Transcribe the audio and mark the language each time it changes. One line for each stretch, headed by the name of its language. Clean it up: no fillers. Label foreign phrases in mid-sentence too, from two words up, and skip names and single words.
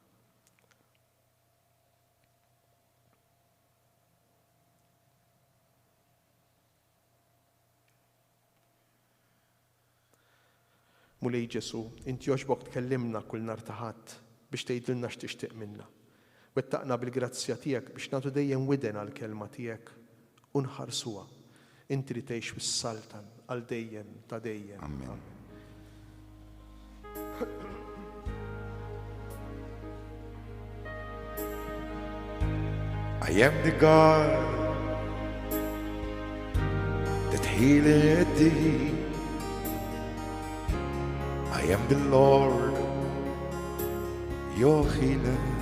Maltese: Mulej Ġesu, inti jogħġbok tkellimna kull nhar ta' ħadd biex tgħidilna x'tixtieq minna. Wettaqna bil-grazzja tiegħek biex nagħtu dejjem widen għall-kelma tiegħek u nħarsuha. Inti li tgħix fis-saltan għal dejjem ta' dejjem. Amen.
English: I am the God that healeth thee. I am the Lord, your healer.